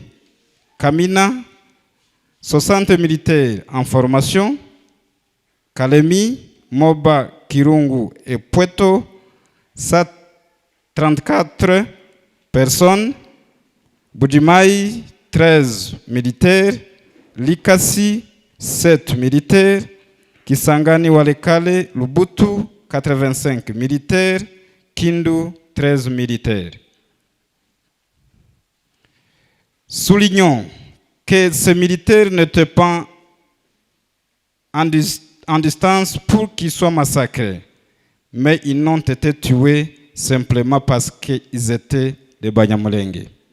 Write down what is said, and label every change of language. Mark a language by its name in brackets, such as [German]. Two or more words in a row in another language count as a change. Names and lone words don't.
[French] Kamina, 60 militaires en formation. Kalemi, Moba, Kirungu et Puerto, 134 personnes. Bujimaï, 13 militaires. Likasi, 7 militaires. Kisangani Walekale, Lubutu, 85 militaires. Kindu, 13 militaires. Soulignons que ces militaires n'étaient pas en distance pour qu'ils soient massacrés, mais ils n'ont été tués simplement parce qu'ils étaient des Banyamulenge.